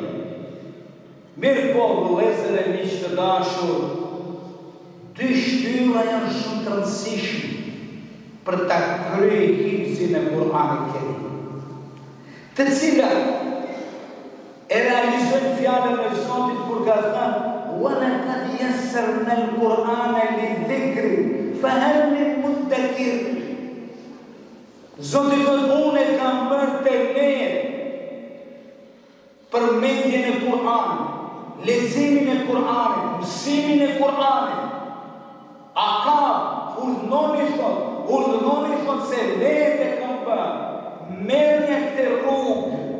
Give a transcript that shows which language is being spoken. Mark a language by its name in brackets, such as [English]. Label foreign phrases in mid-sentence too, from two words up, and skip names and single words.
[Albanian] Mirë po, vëllezër e miq të dashur, dy shtylla janë shumë të rëndësishme për ta kryer hifzin e Kur'anit Kerim, të cilat e realizojnë fjalën e Zotit kur ka thënë [Arabic] وَلَقَدْ يَسَّرْنَا الْقُرْآنَ لِلذِّكْرِ فَهَلْ مِن مُدَّكِرٍ. [Albanian] Zoti thotë unë e kam bërë të lehtë përmendjen e Kur'anit, leximin e Kur'anit, mësimin e Kur'anit. A ka urdhënoni thot se lehtë e kam bërë, merrni këtë rrugë.